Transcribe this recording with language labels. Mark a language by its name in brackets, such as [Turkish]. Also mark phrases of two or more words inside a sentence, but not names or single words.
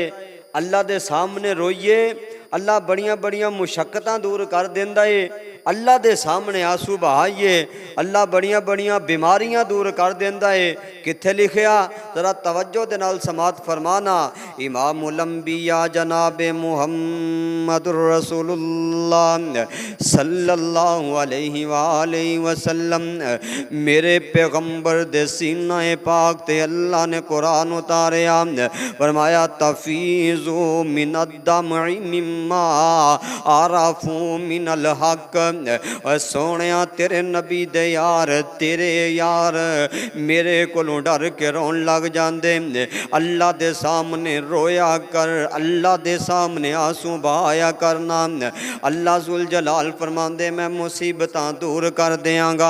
[Punjabi] اللہ دے سامنے روئیے اللہ وڈیاں وڈیاں مشقتاں دور کر دیندا ہے. اللہ دے سامنے آنسو بہائیے اللہ وڈیاں وڈیاں بیماریاں دور کر دیندا ہے. کتھے لکھیا ذرا توجہ دے نال سماعت فرمانا. [Arabic] امام الانبیاء [Punjabi] جناب [Arabic] محمد رسول اللہ صلی اللہ علیہ وسلم [Punjabi] میرے پیغمبر دے سینہ پاک تے اللہ نے قرآن اتاریا. [Arabic] فرمایا تفیض من الدمع مما عرفوا من الحق. [Punjabi] سوہنے تیرے نبی دے یار تیرے یار میرے کولوں ڈر کے رون لگ جاتے. اللہ دے سامنے رویا کر اللہ دے سامنے آنسو بہایا کرنا. [Arabic] اللہ ذو الجلال [Punjabi] فرماندے میں مصیبتاں دور کر دینگا.